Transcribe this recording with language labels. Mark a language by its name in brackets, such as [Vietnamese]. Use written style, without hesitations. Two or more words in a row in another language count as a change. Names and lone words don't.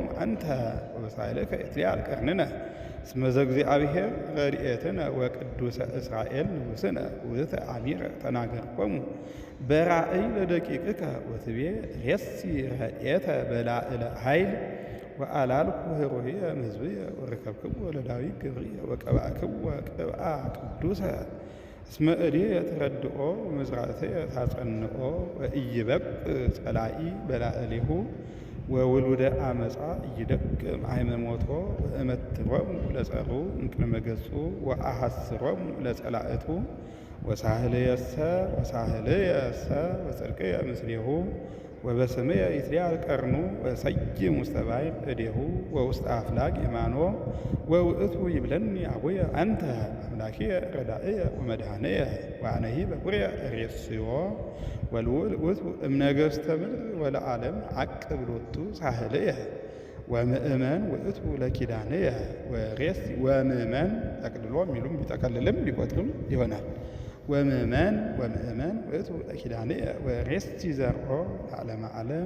[Geez] አንተ ወበሳይልከ ይትሊአል ቀርንነ እስመ ዘእግዚአብሔር ረድኤትነ ወቅዱሰ እስራኤል ንጉሥነ ውእተ አሚረ ተናገርኮሙ በራእይ ለደቂቅከ ወትቤ ሬሲ ረድኤተ በላዕለ ኃይል ወአላልኩ ኅሩየ እምሕዝብየ ወረከብክዎ ለዳዊት ገብርየ ወቀባእክዎ ቅብአ ቅዱሰ እስመ እዴየ ትረድኦ ወመዝራእትየ ታጸንኦ ወኢይበቅዕ ጸላኢ በላዕሌሁ ወውሉደ አመፃ ኢይደቅም አይመሞቶ ወእመትሮሙ ለጸሩ እምቅድመ ገጹ ወአሐስሮሙ ለጸላእቱ ወሳህልየሰ ወጽድቅየ ምስሌሁ ወበስምየ ይትሊአል ቀርኑ ወሰይም ውስተ ባሕር እዴሁ ወውስተ አፍላግ የማኖ ወውእቱ ይብለኒ አቡየ አንተ አምላኪየ ረዳእየ ወመድኃኒየ ወአነሂ በኵርየ እሬስዮ ወልውል ውእቱ እምነገሥተ ምድር ወለዓለም አቅብ ሎቱ ሳህልየ ወምእመን ውእቱ ለኪዳንየ ወሬሲ ወምእመን [Amharic] ጠቅልሎ የሚሉም ቢጠቀልልም ቢቆጥርም ይሆናል። [Geez] ወምእመን ውእቱ ለኪዳንየ ወሬሲ ዘርኦ ለዓለመ ዓለም